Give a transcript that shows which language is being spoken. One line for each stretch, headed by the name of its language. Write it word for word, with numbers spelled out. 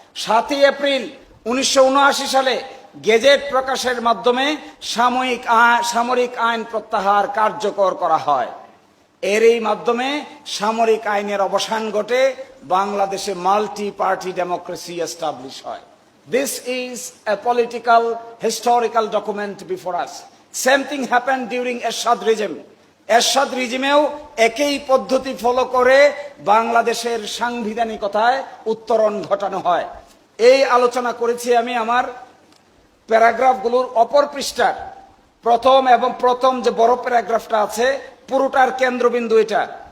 Bangla: সাতই এপ্রিল উনিশশো উনআশি সালে গেজেট প্রকাশের মাধ্যমে সাময়িক সামরিক আইন প্রত্যাহার কার্যকর করা হয়। এর এই মাধ্যমে সামরিক আইনের অবসান ঘটে, বাংলাদেশে মাল্টি পার্টি ডেমোক্রেসি এস্টাবলিশ হয়।
English: This is a political historical document before us. Same thing happened during Ershad regime.
Bangla: Ershad regime-এও একই পদ্ধতি ফলো করে বাংলাদেশের সাংবিধানিকতায় উত্তরণ ঘটানো হয়। এই আলোচনা করেছি আমি আমার প্যারাগ্রাফগুলোর অপর পৃষ্ঠার প্রথম এবং প্রথম যে বড় প্যারাগ্রাফটা আছে পুরোটার কেন্দ্রবিন্দু এটা।